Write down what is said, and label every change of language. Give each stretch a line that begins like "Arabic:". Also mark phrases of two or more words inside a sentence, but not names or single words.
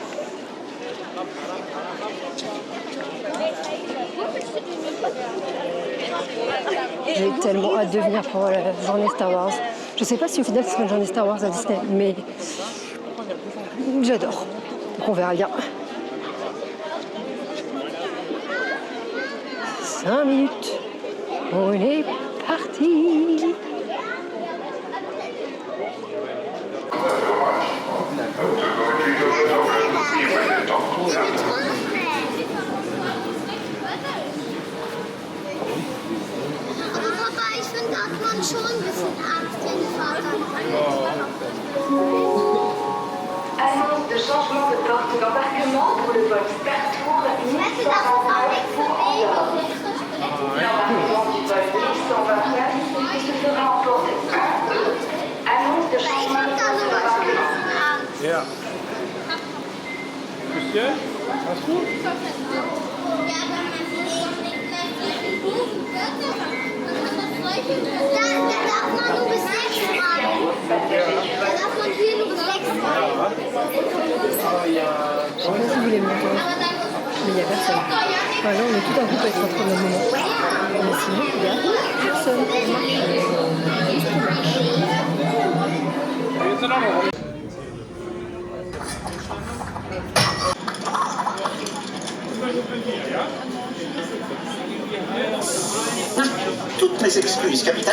French: J'ai tellement hâte de venir pour la journée Star Wars. Je sais pas si au final ce sera une journée Star Wars à Disney, mais j'adore. Donc on verra bien. 5 minutes. On est parti.
German: Aber ich finde, da hat man schon ein bisschen Angst, wenn die Vater.
French: Annonce de changement de porte d'embarquement pour le vol Star Tours 1129 pour Andorre. L'embarquement du vol 1129 se fera en porte 1E. Annonce de changement de porte d'embarquement.
German: Ja. Monsieur, alles gut? Da darf man nur bis 6 fahren. Da darf man hier nur bis 6 fahren.
French: Je sais pas si vous voulez me monter, mais il n'y a personne. Enfin, là, on est tout un groupe à être rentrés au même moment. Mais sinon, il n'y a personne. Toutes mes excuses, capitaine.